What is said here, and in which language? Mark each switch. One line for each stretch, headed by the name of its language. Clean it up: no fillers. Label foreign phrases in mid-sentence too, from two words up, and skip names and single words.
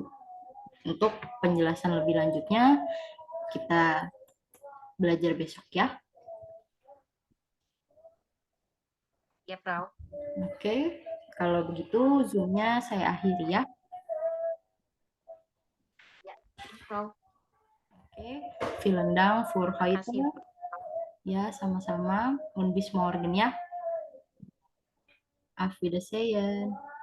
Indonesian: Untuk penjelasan lebih lanjutnya, kita belajar besok ya. Ya, Frau. Oke, kalau begitu Zoom-nya saya akhiri ya. Frau. Oke,
German: vielen Dank für heute.
Indonesian: Kasih. Ya, sama-sama.
German: Und bis morgen ya. Auf Wiedersehen.